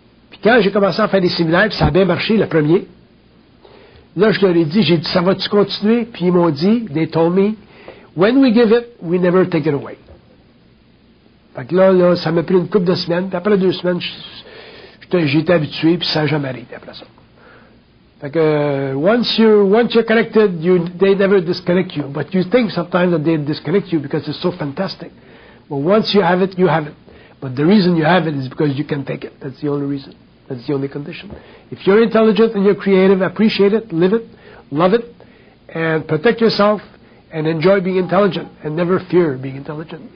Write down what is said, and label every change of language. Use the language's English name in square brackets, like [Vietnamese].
[French] Puis quand j'ai commencé à faire des séminaires, puis ça a bien marché, le premier, là, je leur ai dit, ça va-tu continuer? Puis ils m'ont dit, [English] they told me, when we give it, we never take it away. [French] Fait que là, ça m'a pris une couple de semaines, puis après 2 semaines, j'ai été habitué, puis ça n'a jamais arrêté après ça. Fait que, [English] once you're connected, they never disconnect you. But you think sometimes that they disconnect you because it's so fantastic. But once you have it, you have it. But the reason you have it is because you can take it. That's the only reason. That's the only condition. If you're intelligent and you're creative, appreciate it, live it, love it, and protect yourself, and enjoy being intelligent, and never fear being intelligent.